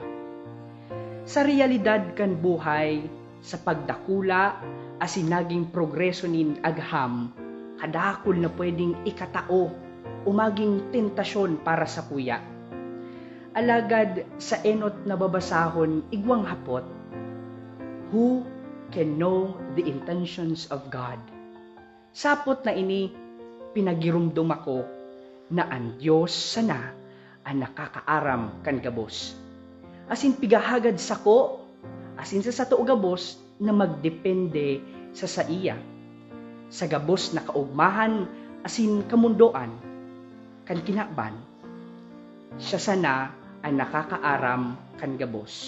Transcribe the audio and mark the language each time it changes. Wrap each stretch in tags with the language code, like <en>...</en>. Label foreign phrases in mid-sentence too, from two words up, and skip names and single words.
<bik>Sa realidad kan buhay, sa pagdakula, asin naging progreso nin agham, kadakol na pwedeng ikatao, umaging tentasyon para sa kuya. Alagad sa enot na babasahon, igwang hapot,</bik> <en>who can know the intentions of God?</en> <bik>Sapot na ini, pinagirumdum ako na ang Diyos sana ang nakakaaram kan gabos. Asin pigahagad sako, asin sa sato gabos, na magdepende sa iya. Sa gabos na kaugmahan asin kamundoan, kan kinakban, siya sana ang nakakaaram kan gabos.</bik>